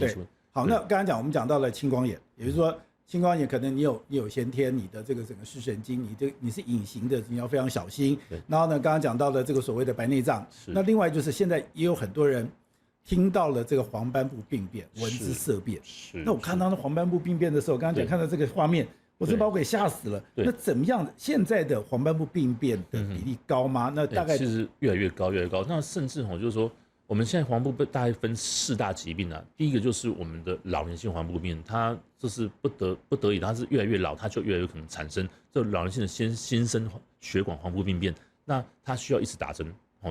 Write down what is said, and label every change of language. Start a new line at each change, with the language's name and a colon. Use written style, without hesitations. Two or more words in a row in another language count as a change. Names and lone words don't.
Chinese: 對，好，那剛才講我們講到了青光眼，也就是說。青光眼可能你有先天，你的這個整個視神經，你是隱形的，你要非常小心。然後呢，剛剛講到的這個所謂的白內障，那另外就是現在也有很多人聽到了這個黃斑部病變、聞之色變。那我看到那黃斑部病變的時候，剛剛講看到這個畫面，我是把我給嚇死了。那怎麼樣？現在的黃斑部病變的比例高嗎？那大概其實越來越高，越來越高。那甚至就是說。我們現在黃斑部大概分4大疾病啊，第一個就是我們的老年性黃斑部病變，它這是不得已，它是越來越老，它就越來越可能產生這老年性的新生血管黃斑部病變，那它需要一直打針哦。